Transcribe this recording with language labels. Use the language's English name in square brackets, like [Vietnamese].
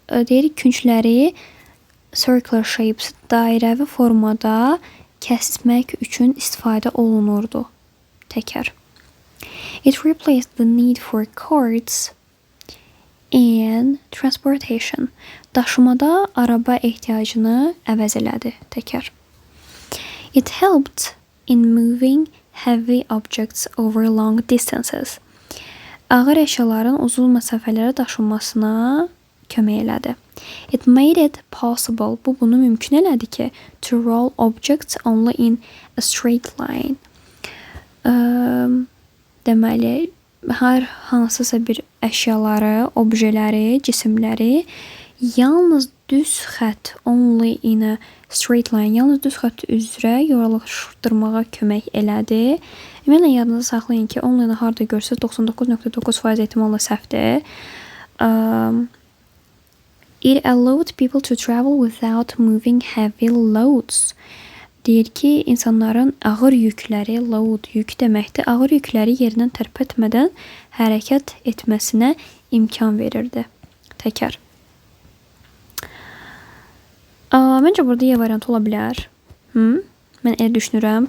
[Azerbaijani] Deyir, küncləri [English] circular shapes, [Azerbaijani] dairəvi formada kəsmək üçün istifadə olunurdu. Təkər. [English] It replaced the need for carts and transportation. [Azerbaijani] Daşımada araba ehtiyacını əvəz elədi. Təkər. [English] It helped in moving heavy objects over long distances. [Azerbaijani] Ağır əşyaların uzun məsafələrə daşınmasına kömək elədi. [English] It made it possible. [Azerbaijani] Bu bunu mümkün elədi ki, [English] to roll objects only in a straight line. [Azerbaijani] Deməli, hər hansısa bir əşyaları, objeləri, cisimləri yalnız düz xətt, [English] only in a straight line, [Azerbaijani] yalnız düz xətt üzrə yoralaşdırmağa kömək elədi. Ümumiyyətlə, yadınızda saxlayın ki, only-ni harada görsəz 99.9% ehtimalla səhvdir. [English] It allowed people to travel without moving heavy loads. [Azerbaijani] Deyir ki, insanların ağır yükləri, load yük deməkdir, ağır yükləri yerindən tərpətmədən hərəkət etməsinə imkan verirdi. Təkər. Məncə burada Y variantı ola bilər. Mən elə düşünürəm.